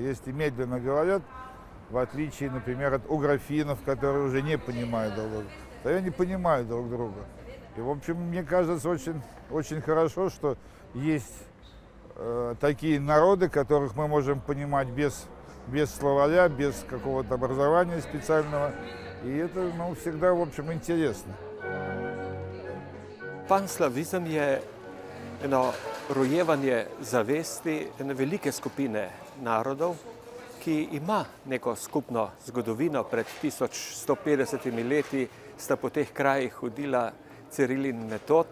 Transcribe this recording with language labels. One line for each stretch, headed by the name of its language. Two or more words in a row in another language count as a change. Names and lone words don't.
Russian: Если медленно говорят, в отличие, например, от угрофинов, которые уже не понимают друг друга, славяне понимают друг друга. И, в общем, мне кажется, очень хорошо, что есть такие народы, которых мы можем понимать без словаря, без какого-то образования специального. И это, всегда, в общем, интересно.
Slovenian: Panslavizem je eno rojevanje zavesti ene velike skupine narodov, ki ima neko skupno zgodovino. Pred 1150 leti sta po teh krajih hodila Ciril in Metod.